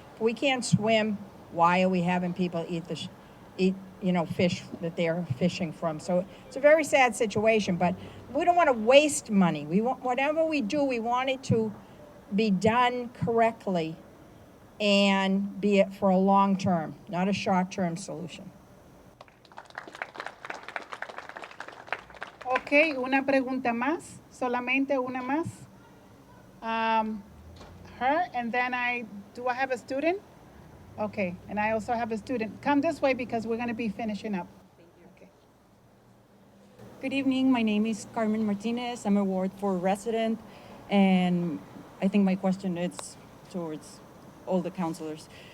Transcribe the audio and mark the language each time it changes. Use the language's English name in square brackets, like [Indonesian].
[English] If we can't swim, why are we having people eat fish that they're fishing from? So it's a very sad situation, but we don't want to waste money. Whatever we do, we want it to be done correctly and be it for a long term, not a short-term solution. [Spanish] Ok, una pregunta más, solamente una más. [English] Her, and then do I have a student? Okay, and I also have a student. Come this way because we're going to be finishing up. Okay. Good evening, my name is Carmen Martinez. I'm a Ward 4 resident, and I think my question is towards all the councilors.